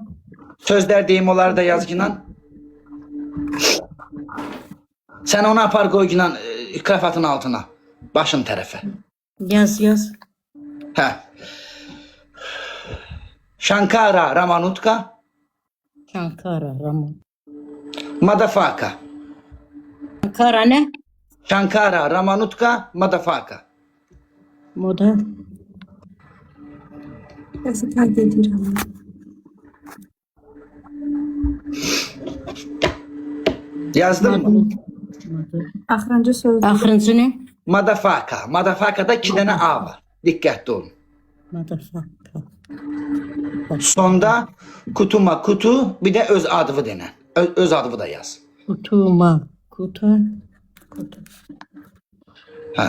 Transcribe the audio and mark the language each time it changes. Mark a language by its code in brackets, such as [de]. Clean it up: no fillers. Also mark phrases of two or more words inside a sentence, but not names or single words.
[az] Sözlər deyim, onları da yaz ginan. Sən onu apar qoy ginan krafatın altına, başın tərəfə. Yaz. Hə. Shankara Ramanutka, Şankara, Ramon. Madafaka. Şankara nə? Shankara Ramanutka, Madafaka. Moda. [tr] Nasıl takip ediyorum? Yazdın mı? [az] Axırıncı söz. Axırıncı nə? Madafaka. Madafaka'da 2 dənə A var. Diqqətli olun. Madafaka. Sonda kutuma kutu, bir də öz adıvı denən. Öz adıvı da yaz. Kutu. Hə.